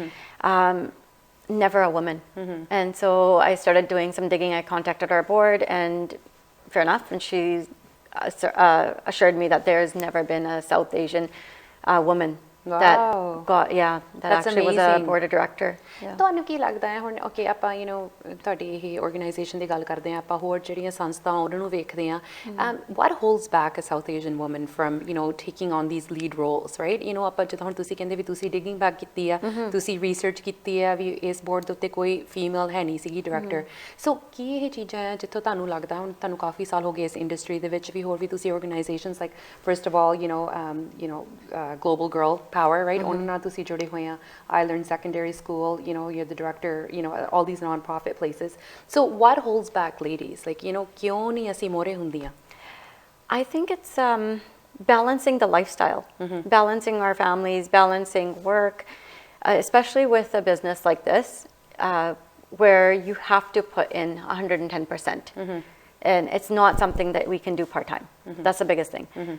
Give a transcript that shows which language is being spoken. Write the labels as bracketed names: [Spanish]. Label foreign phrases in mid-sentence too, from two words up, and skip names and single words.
[English] Never a woman. And so I started doing some digging. I contacted our board, and fair enough, and she assured me that there's never been a South Asian woman that got, that That's actually was a amazing. board of director. [Punjabi] ਤੁਹਾਨੂੰ ਕੀ ਲੱਗਦਾ ਹੈ ਹੁਣ ਓਕੇ ਆਪਾਂ ਤੁਹਾਡੀ ਇਹ ਆਰਗੇਨਾਈਜੇਸ਼ਨ ਦੀ ਗੱਲ ਕਰਦੇ ਹਾਂ ਆਪਾਂ ਹੋਰ ਜਿਹੜੀਆਂ ਸੰਸਥਾਵਾਂ ਉਹਨਾਂ ਨੂੰ ਵੇਖਦੇ ਹਾਂ [English] what holds back a South Asian woman from taking on these lead roles, right? [Punjabi] ਆਪਾਂ ਜਦੋਂ ਹੁਣ ਤੁਸੀਂ ਕਹਿੰਦੇ ਵੀ ਤੁਸੀਂ [English] digging back [Punjabi] ਕੀਤੀ ਆ ਤੁਸੀਂ ਰਿਸਰਚ ਕੀਤੀ ਆ ਵੀ ਇਸ ਬੋਰਡ ਦੇ ਉੱਤੇ ਕੋਈ ਫੀਮੇਲ ਹੈ ਨਹੀਂ ਸੀਗੀ [English] director so [Punjabi] ਕੀ ਇਹ ਚੀਜ਼ਾਂ ਆ ਜਿੱਥੋਂ ਤੁਹਾਨੂੰ ਲੱਗਦਾ ਹੁਣ ਤੁਹਾਨੂੰ ਕਾਫੀ ਸਾਲ ਹੋ ਗਏ ਇਸ ਇੰਡਸਟਰੀ ਦੇ ਵਿੱਚ ਵੀ ਹੋਰ ਵੀ ਤੁਸੀਂ [English] organizations like first of all global girl power, right? [Punjabi] ਉਹਨਾਂ ਨਾਲ ਤੁਸੀਂ ਜੁੜੇ ਹੋਏ ਆ [English] I learned secondary school, you're the director, all these non-profit places. So what holds back ladies? Like, [Punjabi] ਕਿਉਂ ਨਹੀਂ ਅਸੀਂ ਮੋਰੇ ਹੁੰਦੀਆਂ? [English] I think it's balancing the lifestyle, balancing our families, balancing work, especially with a business like this, where you have to put in 110%. And it's not something that we can do part-time. That's the biggest thing.